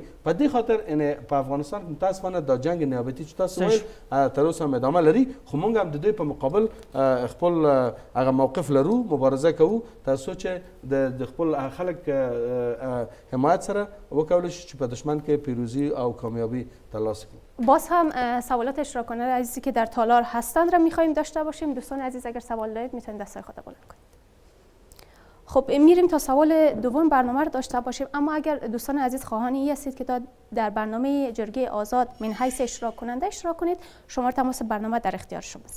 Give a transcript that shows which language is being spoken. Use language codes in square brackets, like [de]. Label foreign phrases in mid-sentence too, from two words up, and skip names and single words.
[ps] په دې خاطر په افغانستان کې متاسفانه دا جنگ نیابتي چې تاسو وایي تر اوسه هم ادامه لري، خو موږ هم د دوی په مقابل خپل هغه موقف لرو، مبارزه کوو تر څو چې د خپل خلک حمایت سره وکولی شي چې په دشمن کې پیروزی او کامیابی ترلاسه کنیم. [fa] باز هم سوالات اشتراک کننده عزیزی که در تالار هستند را می‌خوایم داشته باشیم. دوستان عزیز اگر سوال دارید میتونید دستای خود بلند کنید. خب میریم تا سوال دوم برنامه رو داشته باشیم، اما اگر دوستان عزیز خواهانی هستید که در برنامه جرگه آزاد من حیث اشتراک کننده اشتراک کنید، شماره تماس برنامه در اختیار شماست.